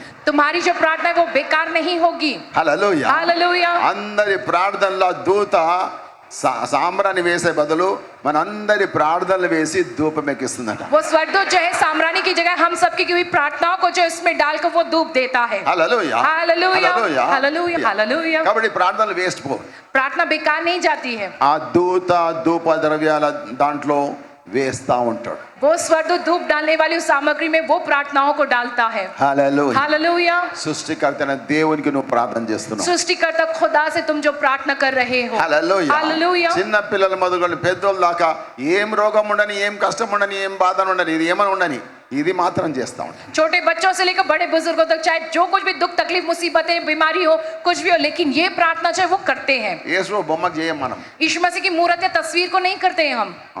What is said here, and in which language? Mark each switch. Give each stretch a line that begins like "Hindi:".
Hindi: तुम्हारी जो प्रार्थना है वो बेकार नहीं होगी
Telugu: హల్లెలూయా
Hindi: हालेलुया
Telugu: అందరి ప్రార్థనల దూత సాంబ్రాన్ని వేసే బదులు మనందరి ప్రార్థనలు వేసి ధూపం ఎక్కిస్తుందట
Hindi: वो स्वर्गदूत जो है साम्राणी की जगह हम सबकी की हुई प्रार्थनाओं को जो इसमें डालकर वो धूप देता है
Telugu: హల్లెలూయా
Hindi: हालेलुया हालेलुया हालेलुया
Telugu: కాబట్టి ప్రార్థనలు వేస్ట్ పో
Hindi: प्रार्थना बेकार नहीं जाती है
Telugu: ఆ దూత ధూప ద్రవ్యాల దాంట్లో వేస్తా ఉంటాడు
Hindi: वो स्वर्गदूत धूप डालने वाली उस सामग्री में वो प्रार्थनाओं को डालता है
Telugu: హల్లెలూయా
Hindi: हालेलुया
Telugu: సృష్టికర్త అయిన దేవునికి నువ్వు ప్రార్థన చేస్తున్నావు
Hindi: सृष्टिकर्ता खुदा से तुम जो प्रार्थना कर रहे हो
Telugu: హల్లెలూయా
Hindi: हालेलुया
Telugu: చిన్న పిల్లల మొదలుకొని పెద్దోళ్ళ దాకా ఏం రోగం ఉండని ఏం కష్టం ఉండని ఏం బాధ ఉండని ఇది ఏమైనా ఉండని ఇది మాత్రం చేస్తా ఉంటాం
Hindi: छोटे बच्चों से लेकर बड़े बुजुर्गों तक चाहे जो कुछ भी दुख तकलीफ मुसीबतें बीमारी हो कुछ भी हो लेकिन ये प्रार्थना चाहे वो करते हैं
Telugu: యేసు బొమ్మకు చేయం మనం
Hindi: यीशु मसीह की मूर्त या तस्वीर को नहीं करते हैं हम